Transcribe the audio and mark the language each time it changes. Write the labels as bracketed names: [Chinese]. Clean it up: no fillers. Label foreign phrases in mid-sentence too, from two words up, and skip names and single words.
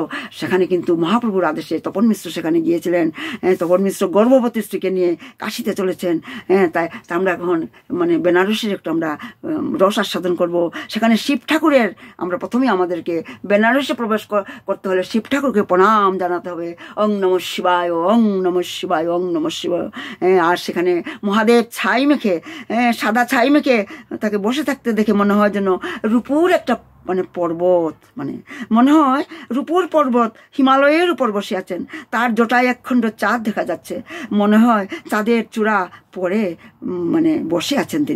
[Bangla] সেখানে কিন্তু মহাপ্রভুর আদেশে তপন মিশ্র সেখানে গিয়েছিলেন। তপন মিশ্র গর্ভবতী স্ত্রীকে নিয়ে কাশীতে চলেছেন। তাই আমরা এখন মানে বেনারসের একটু আমরা রস আস্বাদন করব। সেখানে শিব ঠাকুরের আমরা প্রথমেই আমাদেরকে বেনারসে প্রবেশ করতে হলে শিব ঠাকুরকে প্রণাম জানাতে হবে, [Sanskrit] ওং নমঃ শিবায়, ওং নমঃ শিবায়, ওং নমঃ শিবায়। [Bangla] আর সেখানে মহাদেব ছাই মেখে, সাদা ছাই মেখে তাকে বসে থাকতে দেখে মনে হয় যেন রূপুর একটা মানে পর্বত, মানে মনে হয় রূপোর পর্বত হিমালয়ের উপর বসে আছেন, তার জটায় একখণ্ড চাঁদ দেখা যাচ্ছে, মনে হয় চাঁদের চূড়া পরে মানে বসে আছেন তিনি।